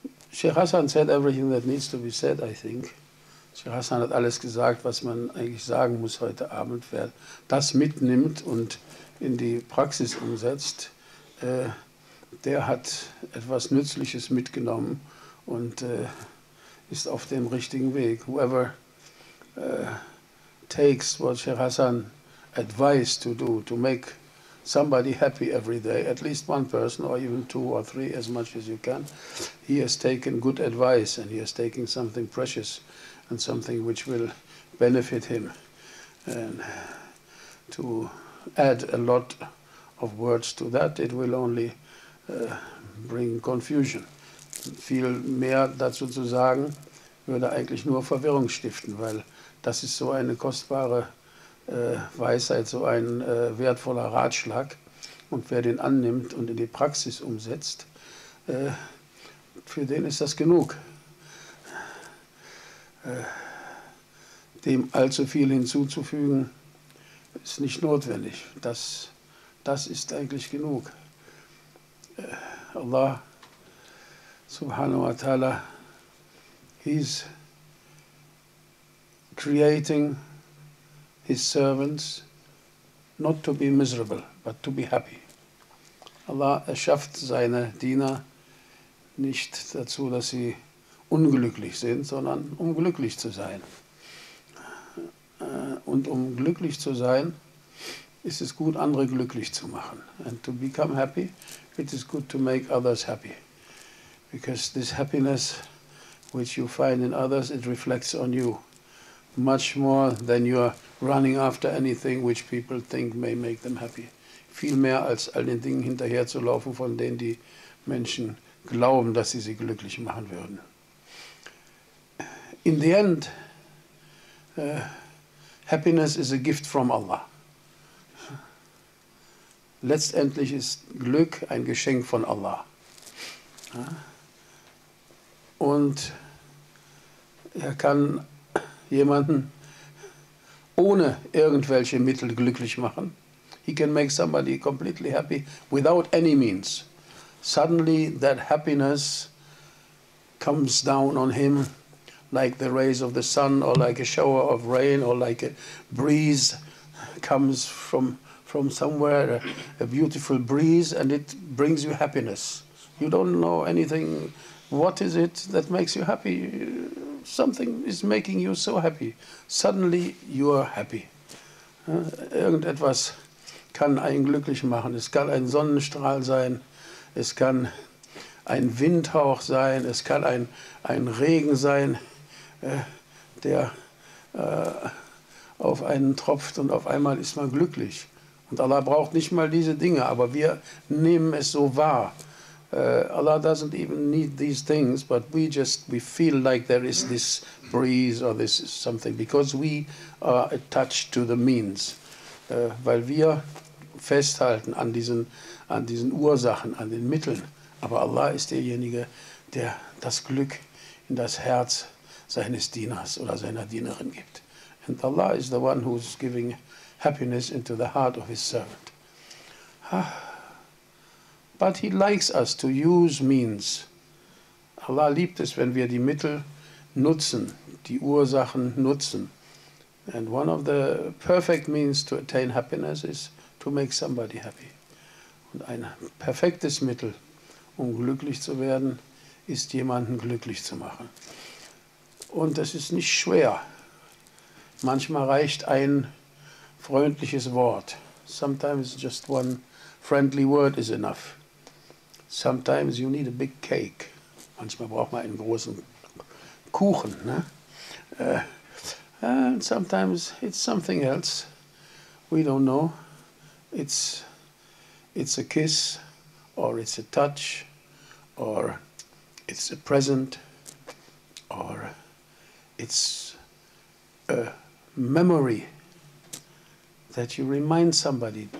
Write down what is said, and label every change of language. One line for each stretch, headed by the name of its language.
English: Sheikh Hassan said everything that needs to be said, I think.
German: Sheikh Hassan hat alles gesagt, was man eigentlich sagen muss heute Abend. Wer das mitnimmt und in die Praxis umsetzt, der hat etwas Nützliches mitgenommen und ist auf dem richtigen Weg.
English: Whoever takes what Sheikh Hassan advised to do, to make somebody happy every day, at least one person or even 2 or 3, as much as you can, he has taken good advice and he has taken something precious and something which will benefit him. And to add a lot of words to that, it will only bring confusion.
German: Viel mehr dazu zu sagen, würde eigentlich nur Verwirrung stiften, weil das ist so eine kostbare Weisheit, so ein wertvoller Ratschlag. Und wer den annimmt und in die Praxis umsetzt, für den ist das genug. Dem allzu viel hinzuzufügen, ist nicht notwendig. Das ist eigentlich genug.
English: Allah
Arabic: subhanahu wa ta'ala,
English: He's creating His servants not to be miserable, but to be happy.
German: Allah erschafft seine Diener nicht dazu, dass sie unglücklich sind, sondern um glücklich zu sein. Und um glücklich zu sein, ist es gut, andere glücklich zu machen.
English: And to become happy, it is good to make others happy. Because this happiness which you find in others, it reflects on you. Much more than you are running after anything which people think may make them happy.
German: Viel mehr als all den Dingen hinterherzulaufen, von denen die Menschen glauben, dass sie glücklich machen würden.
English: In the end, happiness is a gift from Allah.
German: Letztendlich ist Glück ein Geschenk von Allah. Und er kann jemanden ohne irgendwelche Mittel glücklich machen.
English: He can make somebody completely happy without any means. Suddenly that happiness comes down on him like the rays of the sun, or like a shower of rain, or like a breeze comes from somewhere, a beautiful breeze, and it brings you happiness. You don't know anything. What is it that makes you happy? Something is making you so happy. Suddenly you are happy.
German: Irgendetwas kann einen glücklich machen. Es kann ein Sonnenstrahl sein, es kann ein Windhauch sein, es kann ein Regen sein, der auf einen tropft und auf einmal ist man glücklich. Und Allah braucht nicht mal diese Dinge, aber wir nehmen es so wahr.
English: Allah doesn't even need these things, but we feel like there is this breeze or this something, because we are attached to the means.
German: Weil wir festhalten an diesen Ursachen, an den Mitteln. Aber Allah ist derjenige, der das Glück in das Herz seines Dieners oder seiner Dienerin gibt.
English: And Allah is the one who's giving happiness into the heart of His servant. But He likes us to use means.
German: Allah liebt es, wenn wir die Mittel nutzen, die Ursachen nutzen.
English: And one of the perfect means to attain happiness is to make somebody happy.
German: Und ein perfektes Mittel, um glücklich zu werden, ist, jemanden glücklich zu machen. Und das ist nicht schwer. Manchmal reicht ein freundliches Wort.
English: Sometimes just one friendly word is enough. Sometimes you need a big cake.
German: Manchmal braucht man einen großen Kuchen. Ne?
English: And sometimes it's something else. We don't know. It's a kiss, or it's a touch, or it's a present, or it's a memory that you remind somebody.